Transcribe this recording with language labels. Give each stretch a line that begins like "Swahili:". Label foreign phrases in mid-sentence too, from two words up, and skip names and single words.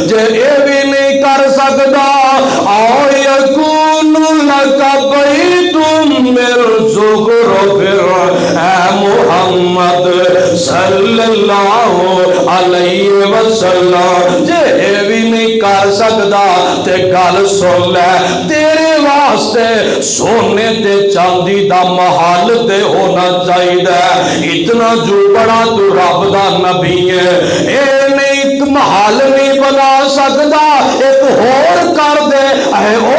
Punjabi: جے اے بھی نہیں کر سکتا
Arabic: او یکون لک بیت من زخرف,
Punjabi: اے محمد
Arabic: صلی اللہ علیہ وسلم,
Punjabi: جے اے بھی نہیں کر سکتا تے گل سن لے, تیرے واسطے سونے تے چاندی دا محل تے ہونا چاہیے. اتنا جو بڑا تو رب دا نبی ہے, اے نہیں ایک محل نہیں بنا سکتا, ایک ہور کر دے. اے